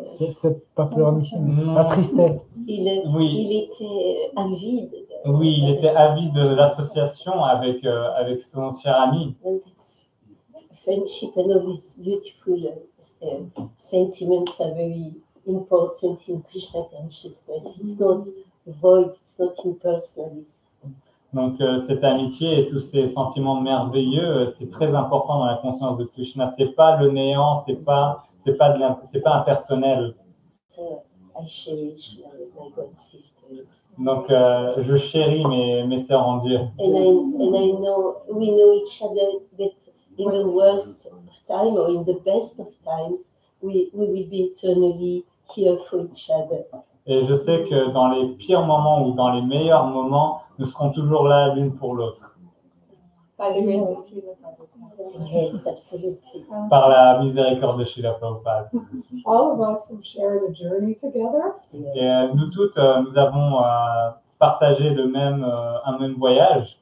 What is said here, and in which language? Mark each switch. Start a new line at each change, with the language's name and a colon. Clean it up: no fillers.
French: c'est pas pleurer, mais ça attristait. Il était avide Oui, il était avide de l'association avec son cher ami.
English: And it's friendship and all these beautiful sentiments are very important in Krishna consciousness. It's not void, it's not impersonalist.
French: Donc cette amitié et tous ces sentiments merveilleux, c'est très important dans la conscience de Krishna. C'est pas le néant, c'est pas impersonnel.
English: So I cherish my God sisters.
French: Donc je chéris mes sœurs en Dieu.
English: And I know we know each other that in the worst of time or in the best of times, we will be eternally here for each other.
French: Et je sais que dans les pires moments ou dans les meilleurs moments, nous serons toujours là l'une pour l'autre.
English: By the grace of Srila Prabhupada. Yes, absolutely.
French: Par la miséricorde de Srila Prabhupada.
English: All of us have shared a journey together.
French: Et nous toutes, nous avons partagé un même voyage.